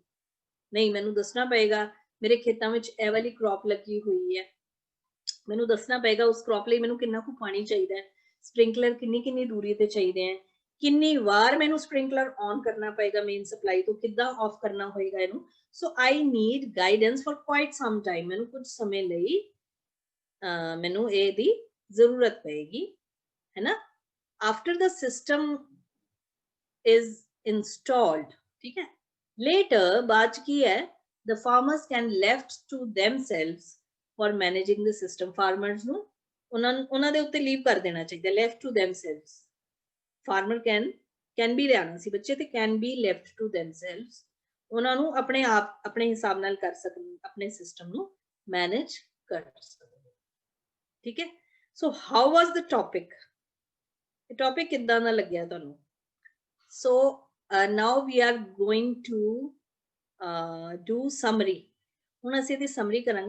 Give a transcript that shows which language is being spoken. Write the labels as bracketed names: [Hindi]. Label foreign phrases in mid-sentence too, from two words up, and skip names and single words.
[Punjabi] ਨਹੀਂ, ਮੈਨੂੰ ਦੱਸਣਾ ਪਏਗਾ ਮੇਰੇ ਖੇਤਾਂ ਵਿੱਚ ਇਹ ਵਾਲੀ ਕ੍ਰੌਪ ਲੱਗੀ ਹੋਈ ਹੈ, ਮੈਨੂੰ ਦੱਸਣਾ ਪਏਗਾ ਉਸ ਕ੍ਰੌਪ ਲਈ ਮੈਨੂੰ ਕਿੰਨਾ ਕੁ ਪਾਣੀ ਚਾਹੀਦਾ ਹੈ, ਸਪ੍ਰਿੰਕਲਰ ਕਿੰਨੀ ਦੂਰੀ ਤੇ ਚਾਹੀਦੇ ਹੈ, ਕਿੰਨੀ ਵਾਰ ਮੈਨੂੰ [English] sprinkler on [Punjabi] ਕਰਨਾ ਪਏਗਾ [English] main supply [Punjabi] ਤੋਂ, ਕਿੱਦਾਂ ਆਫ ਕਰਨਾ ਹੋਏਗਾ ਇਹਨੂੰ। [English] so I need guidance for quite some time, [Punjabi] ਮੈਨੂੰ ਕੁਝ ਸਮੇਂ ਲਈ ਮੈਨੂੰ ਇਹਦੀ ਜ਼ਰੂਰਤ ਪਏਗੀ, [Hindi] है ना। [English] after the system is installed, [Hindi] ठीक है, [English] लेटर [Hindi] बाद की है [English] the farmers can left to themselves for managing the system, farmers [Punjabi] ਨੂੰ ਉਹਨਾਂ ਦੇ ਉੱਤੇ ਲੀਵ ਕਰ ਦੇਣਾ ਚਾਹੀਦਾ, [English] left to themselves, farmer can be [Punjabi] ਲਿਆਣਾ ਸੀ ਬੱਚੇ, ਤੇ [English] can be left to themselves, [Punjabi] ਉਹਨਾਂ ਨੂੰ ਆਪਣੇ ਆਪ ਆਪਣੇ ਹਿਸਾਬ ਨਾਲ ਕਰ ਸਕਣ, ਆਪਣੇ ਸਿਸਟਮ ਨੂੰ ਮੈਨੇਜ ਕਰ ਸਕਣ, ਠੀਕ ਹੈ। [English] so how was the topic, [Punjabi] ਇਹ ਟੌਪਿਕ ਕਿੱਦਾਂ ਦਾ ਲੱਗਿਆ ਤੁਹਾਨੂੰ? [English] so now we are going to do summary, [Punjabi] ਹੁਣ ਅਸੀਂ ਇਹਦੀ ਸਮਰੀ ਕਰਾਂਗੇ।